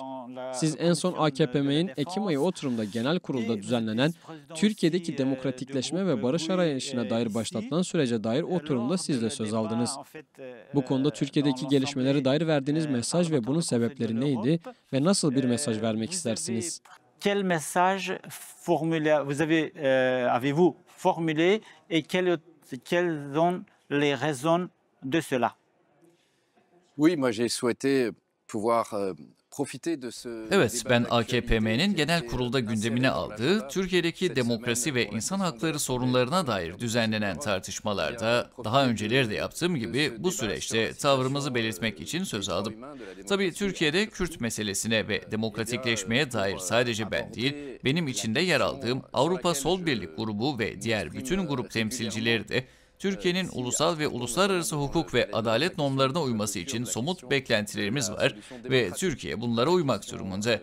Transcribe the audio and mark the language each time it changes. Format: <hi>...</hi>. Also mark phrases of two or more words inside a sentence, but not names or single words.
<tr>Siz en son AKPM'nin Ekim ayı oturumda genel kurulda düzenlenen Türkiye'deki demokratikleşme ve barış arayışına dair başlatılan sürece dair oturumda siz de söz aldınız. Bu konuda Türkiye'deki gelişmelere dair verdiğiniz mesaj ve bunun sebepleri neydi ve nasıl bir mesaj vermek istersiniz?</tr> <fr>Quel message avez-vous formulé et quelles sont les raisons de cela? Oui, moi j'ai souhaité pouvoir profiter de ce</fr> <tr>Evet, ben</tr> <fr>débat</fr> <tr>AKPM'nin genel</tr> <fr>d'actualité,</fr> <tr>kurulda</tr> <fr>assez</fr> <tr>gündemine</tr> <fr>dans</fr> <tr>aldığı</tr> <fr>l'agenda.</fr> <tr>Türkiye'deki</tr> <fr>Cette</fr> <tr>demokrasi</tr> <fr>semaine,</fr> <tr>ve</tr> <fr>pour</fr> <tr>insan</tr> <fr>l'instant,</fr> <tr>hakları</tr> <fr>dans</fr> <tr>sorunlarına</tr> <fr>le</fr> <tr>dair</tr> <fr>dossier</fr> <tr>düzenlenen</tr> <fr>Europe,</fr> <tr>tartışmalarda daha önceleri de yaptığım gibi bu süreçte tavrımızı belirtmek için söz aldım. Tabii Türkiye'de Kürt meselesine ve demokratikleşmeye dair sadece ben değil, benim içinde yer aldığım Avrupa Sol Birlik grubu ve diğer bütün grup temsilcileri de Türkiye'nin ulusal ve uluslararası hukuk ve adalet normlarına uyması için somut beklentilerimiz var ve Türkiye bunlara uymak durumunda.</tr>